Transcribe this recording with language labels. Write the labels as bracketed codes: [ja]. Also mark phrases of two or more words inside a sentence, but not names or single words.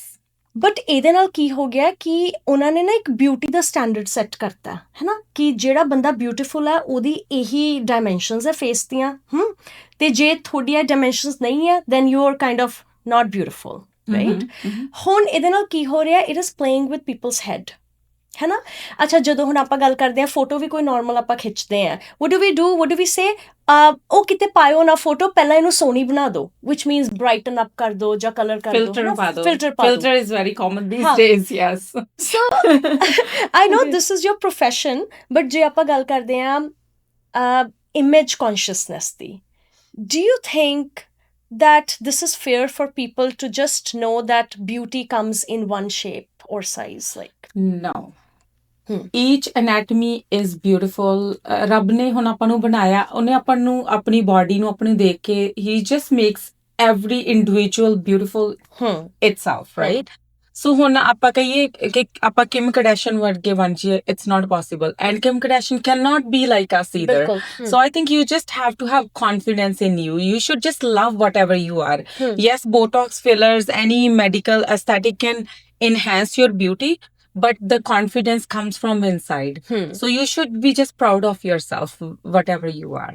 [pa] ਬਟ ਇਹਦੇ ਨਾਲ ਕੀ ਹੋ ਗਿਆ ਕਿ ਉਹਨਾਂ ਨੇ ਨਾ ਇੱਕ ਬਿਊਟੀ ਦਾ [en] standard set [pa] ਕਰਤਾ ਹੈ ਨਾ ਕਿ ਜਿਹੜਾ ਬੰਦਾ ਬਿਊਟੀਫੁਲ ਹੈ ਉਹਦੀ ਇਹੀ ਡਾਇਮੈਂਸ਼ਨਸ ਹੈ ਫੇਸ ਦੀਆਂ ਤੇ ਜੇ ਤੁਹਾਡੀਆਂ ਡਾਇਮੈਂਸ਼ਨਸ ਨਹੀਂ ਹੈ [en] then you are kind of not beautiful right [pa] ਹੁਣ ਇਹਦੇ ਨਾਲ ਕੀ ਹੋ ਰਿਹਾ [en] it is playing with people's head [pa] ਹੈ ਨਾ ਅੱਛਾ ਜਦੋਂ ਹੁਣ ਆਪਾਂ ਗੱਲ ਕਰਦੇ ਹਾਂ ਫੋਟੋ ਵੀ ਕੋਈ ਨਾਰਮਲ ਆਪਾਂ ਖਿੱਚਦੇ ਹਾਂ [en] what do we say [pa] ਉਹ ਕਿਤੇ ਪਾਇਓ ਨਾ ਫੋਟੋ ਪਹਿਲਾਂ ਇਹਨੂੰ ਸੋਹਣੀ ਬਣਾ ਦਿਓ [en] which means brighten up [pa] ਕਰ ਦਿਓ ਜਾਂ ਕਲਰ ਕਰ ਦਿਓ [en] filter is very common these days yes so I know this is your profession but [pa] ਜੇ ਆਪਾਂ ਗੱਲ ਕਰਦੇ ਹਾਂ ਇਮੇਜ ਕੌਨਸ਼ੀਅਸਨੈਸ ਦੀ [en] do you think that this is fair for people to just know that beauty comes in one shape or size like no each anatomy is beautiful [pa] ਰੱਬ ਨੇ ਹੁਣ ਆਪਾਂ ਨੂੰ ਬਣਾਇਆ ਉਹਨੇ ਆਪਾਂ ਨੂੰ ਆਪਣੀ ਬਾਡੀ ਨੂੰ ਆਪਣੀ ਦੇਖ ਕੇ [en] he just makes every individual beautiful itself right so [pa] ਹੁਣ ਆਪਾਂ ਕਹੀਏ ਕਿ ਆਪਾਂ ਕਿਮ ਕardashian ਵਰਗੇ ਬਣ ਜਾਈਏ [en] it's not possible and Kim Kardashian cannot be like us either so I think you just have to have confidence in you should just love whatever you are yes Botox fillers any medical aesthetic can enhance your beauty but the confidence comes from inside so you should be just proud of yourself whatever you are